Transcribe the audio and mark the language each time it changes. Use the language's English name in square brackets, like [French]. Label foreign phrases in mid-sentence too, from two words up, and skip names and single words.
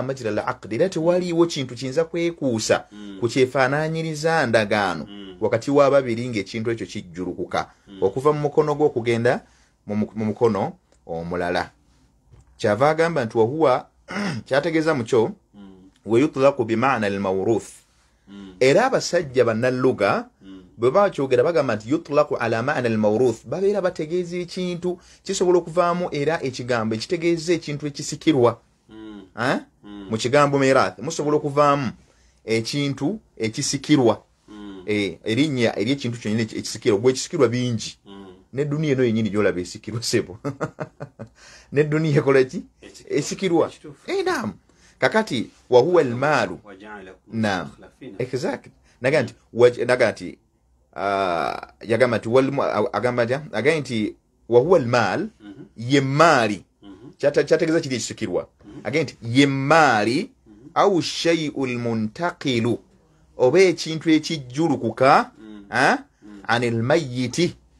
[Arabic] مجرى العقد [Ganda] era tewaliiwo kintu kiyinza kwekuusa ku kyefaanaanyiriza ndagaano wakati w'ababiri ng'ekintu ekyo kijjulukuka okuva mu mukono gwo okugenda mu mukono omulala kyava agamba nti [Arabic] وهو [Ganda] kyategeeza mukyo [Arabic] ويطلق بمعنى الموروث [Ganda] era abasajja bannalluga bwe bakyogera bagamba nti [Arabic] يطلق على معنى الموروث [Ganda] babeera bategeeza ekintu kisobola okuvaamu era ekigambo ekitegeeza ekintu ekisikirwa mu kigambo mirath musobola okuvaamu ekintu ekisikirwa erinnya ery'ekintu kyonyine ekisikirwa gwe ekisikirwa bingi ne duniya eno yennyini gyolaba esikirwa sebo ne duniya ekola ki esikirwa naam kakati [Arabic] وهو المال [Ganda] naam exactly naga nti yagamba nti agamba nti [Arabic] وهو المال [Ganda] yemali kyategeeza kiri ekisikirwa agamba nti yemali [Arabic] أو الشيء المنتقل [Ganda] oba ekintu ekijjulukuka [Arabic] عن الميت